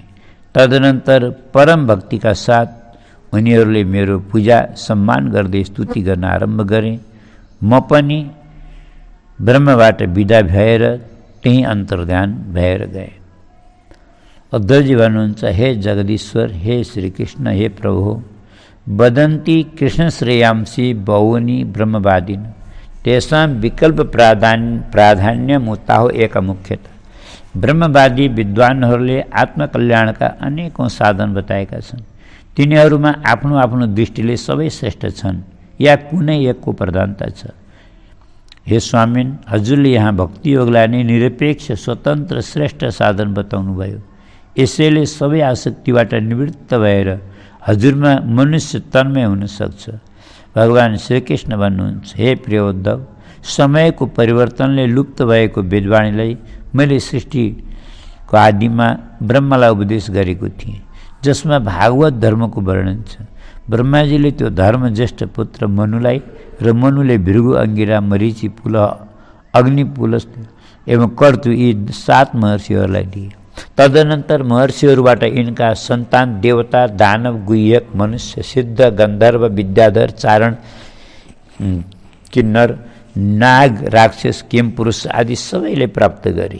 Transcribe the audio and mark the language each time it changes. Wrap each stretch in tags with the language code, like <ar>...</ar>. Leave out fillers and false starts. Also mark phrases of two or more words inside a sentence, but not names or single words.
<ne>तदनन्तर परम भक्तिका साथ उनीहरूले मेरो पूजा सम्मान गर्दै स्तुति गर्न आरम्भ गरे। म पनि ब्रह्मबाट विदा भएर त्यही अन्तर्ध्यान भएर गए। उद्धवजी भन्नुहुन्छ,</ne> <sa>हे जगदीश्वर, हे श्रीकृष्ण, हे प्रभु, वदन्ति कृष्ण श्रेयांसी बहूनि ब्रह्मवादिन तेषां विकल्प प्राधान्य मुताहो एक मुख्यतः।</sa> <ne>ब्रह्मवादी विद्वानहरूले आत्मकल्याणका अनेकौँ साधन बताएका छन्। तिनीहरूमा आफ्नो आफ्नो दृष्टिले सबै श्रेष्ठ छन् या कुनै एकको प्रधानता छ। हे स्वामिन, हजुरले यहाँ भक्ति योगलाई नै निरपेक्ष, स्वतन्त्र, श्रेष्ठ साधन बताउनुभयो। यसैले सबै आसक्तिबाट निवृत्त भएर हजुरमा मनुष्य तन्मय हुन सक्छ। भगवान श्रीकृष्ण भन्नुहुन्छ, हे प्रिय उद्धव, समयको परिवर्तनले लुप्त भएको वेदवाणीलाई मैले सृष्टिको आदिमा ब्रह्मलाई उपदेश गरेको थिएँ। जसमा भागवत धर्मको वर्णन छ। ब्रह्माजीले त्यो धर्म ज्येष्ठ पुत्र मनुलाई र मनुले भृगु, अंगिरा, मरीचि, पुलह, अग्नि, पुलस्त्य एवं कर्तु यी 7 महर्षिहरूलाई दिए। तदनन्तर महर्षिहरूबाट यिनका सन्तान देवता, दानव, गुह्यक, मनुष्य, सिद्ध, गन्धर्व, विद्याधर, चारण, किन्नर, नाग, राक्षस, किमपुरुष आदि सबैले प्राप्त गरे।</ne>